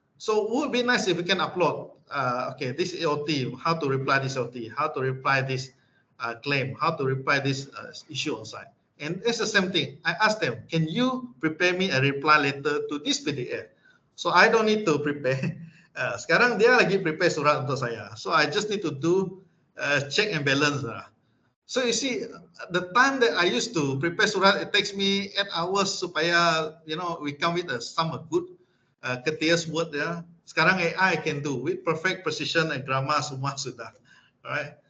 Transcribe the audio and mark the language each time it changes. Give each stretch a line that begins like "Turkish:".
English: So it would be nice if we can upload, okay, this AOT, how to reply this AOT, how to reply this claim, how to reply this issue on site. And it's the same thing. I asked them, can you prepare me a reply letter to this PDF? So I don't need to prepare.
Malay: Sekarang dia lagi prepare surat untuk saya.
English: So I just need to do check and balance. So you see, the time that I used to prepare surat, it takes me 8 hours supaya, we come with some good courteous word. Sekarang AI can do with perfect precision and grammar
Malay: semua sudah.
English: Alright.